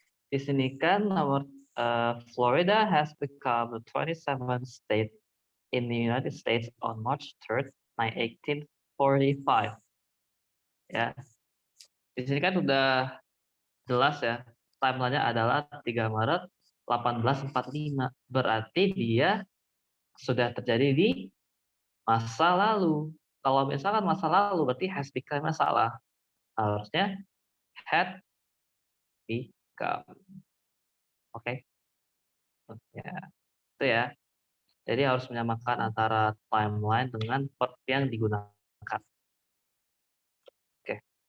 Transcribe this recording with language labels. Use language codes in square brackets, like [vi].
[id] Di sini kan nomor [en] Florida has become the 27th state in the United States on March 3rd, 1845. [id] Ya. Di sini kan sudah jelas ya, timelinenya adalah 3 Maret 1845. Berarti dia sudah terjadi di masa lalu. Kalau misalkan masa lalu berarti has become salah. Harusnya had become. Oke. Ya, itu ya. Jadi harus menyamakan antara timeline dengan verb yang digunakan. Oke.